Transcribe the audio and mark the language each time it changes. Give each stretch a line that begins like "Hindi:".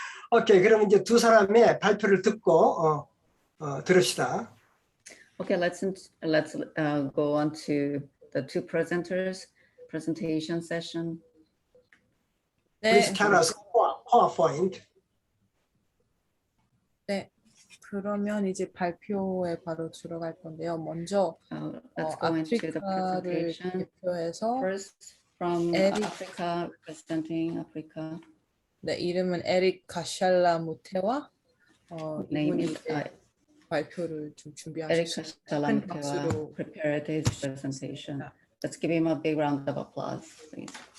Korean: Okay, 그럼 이제 두 사람의 발표를 듣고 들읍시다.
English: Okay, let's go on to the two presenters presentation session. Please tell us PowerPoint.
Korean: 네, 그러면 이제 발표에 바로 들어갈 건데요. 먼저 아프리카를 대표해서
English: From
Korean: 에릭,
English: Africa, representing Africa.
Korean: 네, 이름은 에릭 가샬라무테와 이분이 이제 발표를 좀 준비하셨습니다. 큰 박수로
English: prepared his presentation. Let's give him a big round of applause, please.